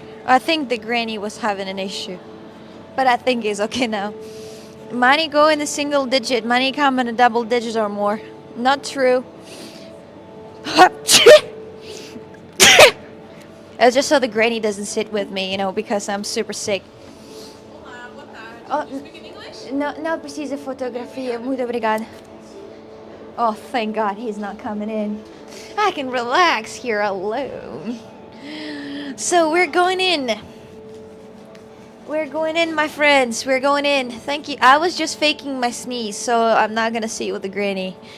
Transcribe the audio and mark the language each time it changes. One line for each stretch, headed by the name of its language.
English: I think the granny was having an issue, but I think it's okay now. Money go in the single digit. Money come in a double digit or more. Not true. It's just so the granny doesn't sit with me, because I'm super sick.
Portuguese: Oh, não precisa fotografia. Muito obrigada.
English: Oh, thank God he's not coming in. I can relax here alone. So we're going in. We're going in, my friends. We're going in. Thank you. I was just faking my sneeze, so I'm not gonna see it with the granny.